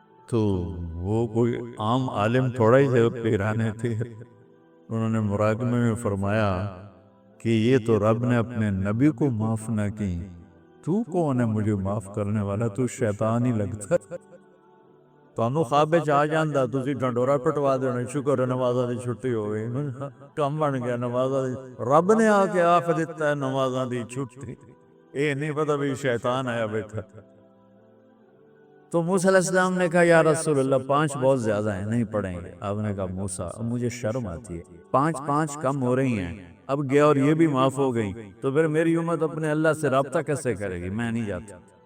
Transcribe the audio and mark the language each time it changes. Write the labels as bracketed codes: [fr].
[ur] تو وہ کوئی عام عالم تھوڑا ہی تھے, پیرانے تھے. انہوں نے مراقبے میں فرمایا کہ یہ تو رب نے اپنے نبی کو معاف نہ کی, تو کون ہے مجھے معاف کرنے والا؟ تو شیطان ہی لگتا. [pa] تانوں خواب وچ آ جاندا تسی ڈنڈورا پٹوا دینا, شکر ہے نمازاں دی چھٹی ہو گئی, کم بن گیا نمازاں دی. رب نے آ کے آکھ دیتا ہے نمازاں دی چھٹی, اے نہیں پتہ بھی شیطان آیا بیٹھا. [ur] تو موسیٰ علیہ السلام نے کہا یا رسول اللہ 5 بہت زیادہ ہیں, نہیں پڑھیں گے. آپ نے کہا موسیٰ مجھے شرم آتی ہے, 5 کم ہو رہی ہیں, اب گیا اور یہ بھی معاف ہو گئی تو پھر میری امت اپنے اللہ سے رابطہ کیسے کرے گی؟ میں نہیں جاتا.